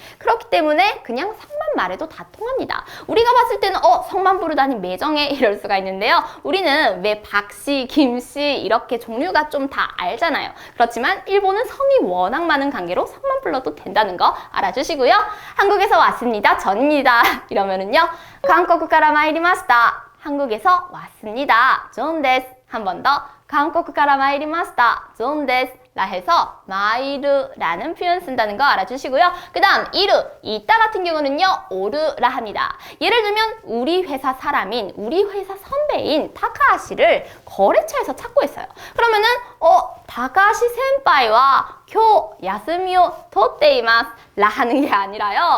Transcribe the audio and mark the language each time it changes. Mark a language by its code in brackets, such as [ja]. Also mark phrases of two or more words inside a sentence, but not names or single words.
[ko] 그렇기 때문에 그냥 성만 말해도 다 통합니다. 우리가 봤을 때는 성만 부르다니 매정해 이럴 수가 있는데요. 우리는 왜 박씨, 김씨 이렇게 종류가 좀 다 알잖아요. 그렇지만 일본은 성이 워낙 많은 관계로 성만 불러도 된다는 거 알아주시고요. 한국에서 왔습니다. 전입니다. 이러면은요. [ja] 한국から 参りました. [ko] 한국에서 왔습니다. [ja] ジョンです. [ko] 한 번 더. [ja] 한국から 参りました. ジョンです. [ko] 라 해서 마이르라는 표현 쓴다는 거 알아주시고요. 그 다음 이르, 이따 같은 경우는요 오르라 합니다. 예를 들면 우리 회사 사람인 우리 회사 선배인 타카하시를 거래처에서 찾고 있어요. 그러면은 [ja] 高橋先輩は今日休みを取っています [ko] 라 하는 게 아니라요.